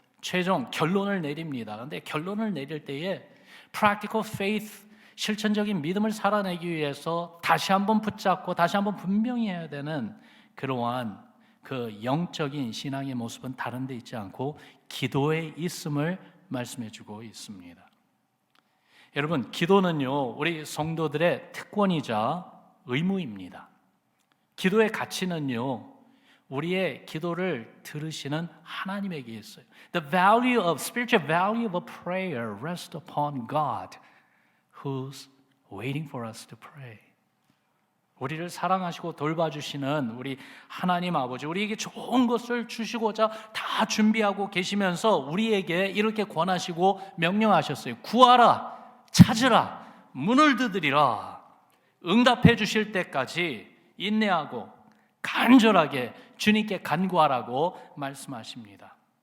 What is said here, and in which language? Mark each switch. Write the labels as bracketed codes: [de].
[ko] 최종 결론을 내립니다. 그런데 결론을 내릴 때에 practical faith, 실천적인 믿음을 살아내기 위해서 다시 한번 붙잡고 다시 한번 분명히 해야 되는 그러한 그 영적인 신앙의 모습은 다른 데 있지 않고 기도에 있음을 말씀해 주고 있습니다. 여러분, 기도는요, 우리 성도들의 특권이자 의무입니다. 기도의 가치는요, 우리의 기도를 들으시는 하나님에게 있어요. [en] Spiritual value of a prayer rests upon God, who's waiting for us to pray. [ko] 우리를 사랑하시고 돌봐주시는 우리 하나님 아버지, 우리에게 좋은 것을 주시고자 다 준비하고 계시면서 우리에게 이렇게 권하시고 명령하셨어요. 구하라, 찾으라, 문을 두드리라. 응답해 주실 때까지 인내하고 간절하게 주님께 간구하라고 말씀하십니다.